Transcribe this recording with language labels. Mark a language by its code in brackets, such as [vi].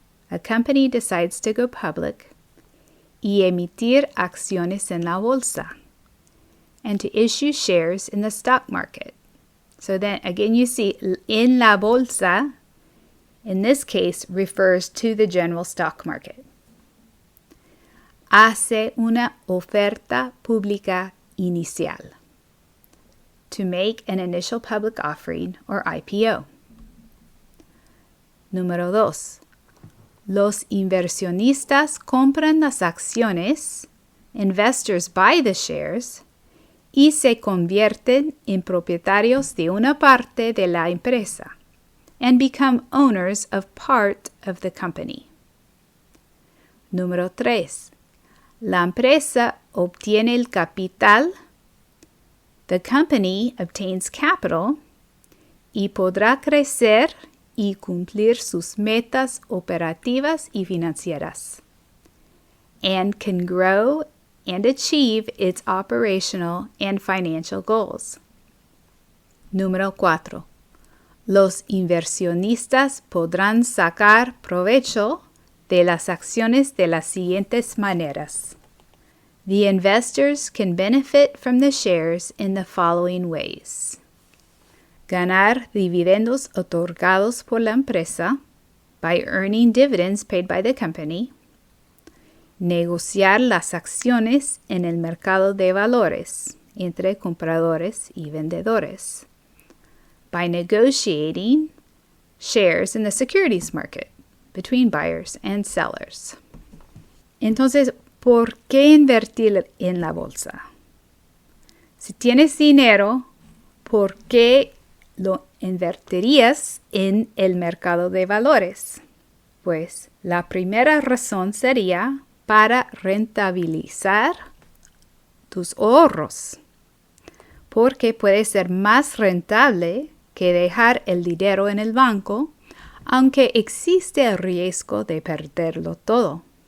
[en] A company decides to go public [es] y emitir acciones en la bolsa, [en] and to issue shares in the stock market. So then again you see [es] en la bolsa, [en] in this case, refers to the general stock market. [es] Hace una oferta pública inicial. [en] To make an initial public offering or IPO. [es] Número 2. Los inversionistas compran las acciones, [en] investors buy the shares, [es] y se convierten en propietarios de una parte de la empresa, [en] and become owners of part of the company. [es] Número 3. La empresa obtiene el capital, [en] the company obtains capital, [es] y podrá crecer y cumplir sus metas operativas y financieras, [en] and can grow and achieve its operational and financial goals. [es] Número 4. Los inversionistas podrán sacar provecho de las acciones de las siguientes maneras. [en] The investors can benefit from the shares in the following ways. [es] Ganar dividendos otorgados por la empresa [en] by earning dividends paid by the company. [es] Negociar las acciones en el mercado de valores entre compradores y vendedores. [en] By negotiating shares in the securities market between buyers and sellers. [es] Entonces, ¿por qué invertir en la bolsa? Si tienes dinero, ¿por qué lo invertirías en el mercado de valores? Pues la primera razón sería para rentabilizar tus ahorros, porque puede ser más rentable que dejar el dinero en el banco, aunque existe el riesgo de perderlo todo.